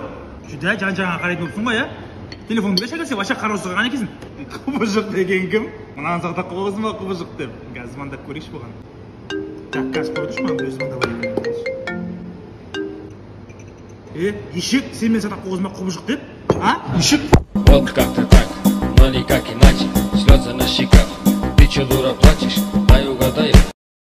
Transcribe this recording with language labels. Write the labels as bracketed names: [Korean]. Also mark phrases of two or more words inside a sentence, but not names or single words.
[Kazakh] Жүдә жан-жағыңа қарайтын болыпсың ғой, телефонды берші әкелсе, вообще қараусыз қалған екенсің. Құбыжық деген кім? Мынаны сақтап қойғызым ба құбыжық деп. Қазір звондап көрейікші бұған. Так, қазір қойып тұршы, маған өзі звондап алайын. Ешек, сен мен сақтап қойғызым ба құбыжық деп? Ешек? [Russian] Вот как-то так, но никак иначе. Слезы на щеках, ты че дура плачешь? Дай угадаю.